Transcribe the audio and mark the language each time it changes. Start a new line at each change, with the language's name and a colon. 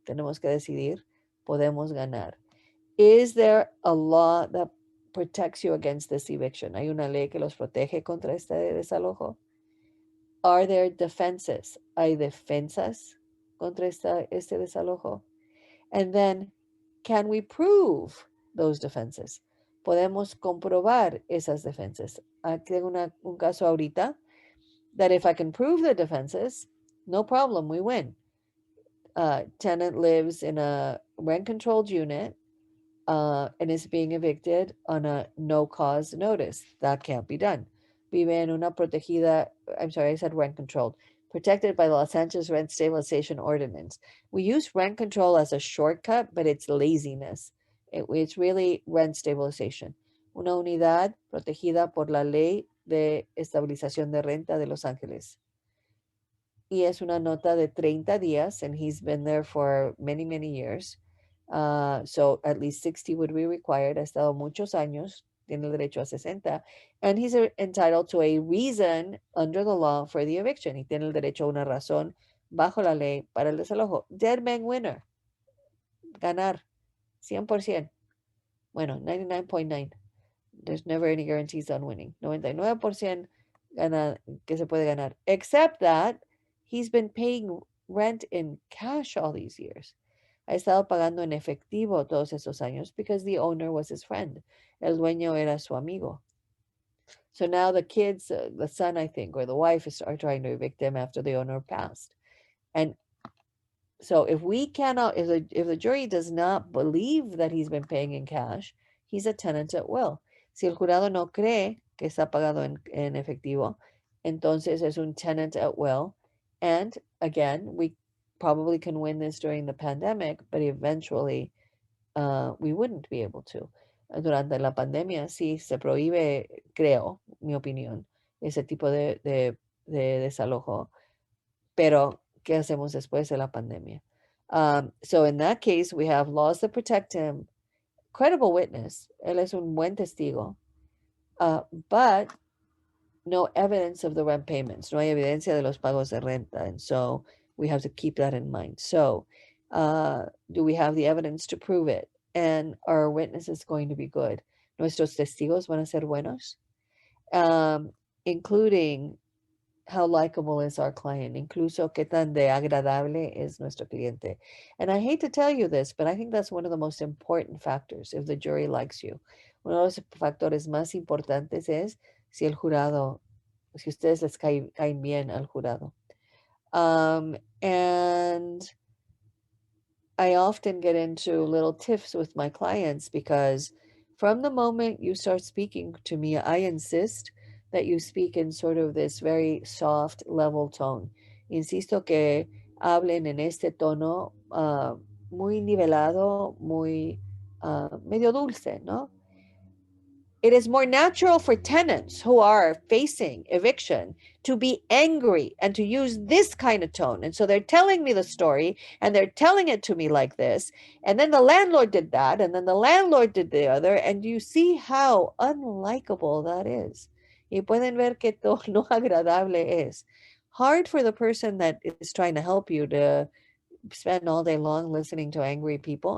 Spanish: Tenemos que decidir, podemos ganar.
English: Is there a law that protects you against this eviction?
Spanish: ¿Hay una ley que los protege contra este desalojo?
English: Are there defenses?
Spanish: ¿Hay defensas contra este desalojo?
English: And then, can we prove those defenses?
Spanish: Podemos comprobar esas defensas. Aquí tengo un caso ahorita
English: that if I can prove the defenses, no problem, we win. Tenant lives in a rent-controlled unit and is being evicted on a no-cause notice. That can't be done.
Spanish: Vive en una protegida,
English: I'm sorry, I said rent-controlled, protected by the Los Angeles Rent Stabilization Ordinance. We use rent control as a shortcut, but it's laziness. It's really rent stabilization.
Spanish: Una unidad protegida por la Ley de Estabilización de Renta de Los Ángeles. Y es una nota de 30 días,
English: and he's been there for many, many years. So at least 60 would be required.
Spanish: Ha estado muchos años, tiene el derecho a 60.
English: And he's entitled to a reason under the law for the eviction.
Spanish: Y tiene el derecho a una razón bajo la ley para el desalojo.
English: Dead man winner.
Spanish: Ganar.
English: 100%.
Spanish: Bueno, 99.9.
English: There's never any guarantees on winning.
Spanish: 99% que se puede ganar.
English: Except that he's been paying rent in cash all these years.
Spanish: Ha estado pagando en efectivo todos esos años
English: because the owner was his friend.
Spanish: El dueño era su amigo.
English: So now the kids, the son, I think, or the wife are trying to evict him after the owner passed. And so if we cannot, if the jury does not believe that he's been paying in cash, he's a tenant at will.
Spanish: Si el jurado no cree que está pagado en efectivo, entonces es un
English: tenant at will. And again, we probably can win this during the pandemic, but eventually we wouldn't be able to.
Spanish: Durante la pandemia sí se prohíbe, creo, mi opinión, ese tipo de desalojo. Pero, ¿qué hacemos después de la pandemia?
English: So in that case, we have laws that protect him, credible witness,
Spanish: él es un buen testigo,
English: but no evidence of the rent payments,
Spanish: no hay evidencia de los pagos de renta,
English: and so we have to keep that in mind. So, do we have the evidence to prove it? And are our witnesses going to be good?
Spanish: ¿Nuestros testigos van a ser buenos?
English: Including how likable is our client,
Spanish: incluso qué tan de agradable es nuestro cliente.
English: And I hate to tell you this, but I think that's one of the most important factors if the jury likes you.
Spanish: Uno de los factores más importantes es si el jurado, si ustedes les caen bien al jurado.
English: And I often get into little tiffs with my clients because from the moment you start speaking to me, I insist that you speak in sort of this very soft, level tone.
Spanish: Insisto que hablen en este tono muy nivelado, muy medio dulce, ¿no?
English: It is more natural for tenants who are facing eviction to be angry and to use this kind of tone. And so they're telling me the story and they're telling it to me like this. And then the landlord did that. And then the landlord did the other. And you see how unlikable that is.
Spanish: Y pueden ver que todo no agradable es.
English: Hard for the person that is trying to help you to spend all day long listening to angry people.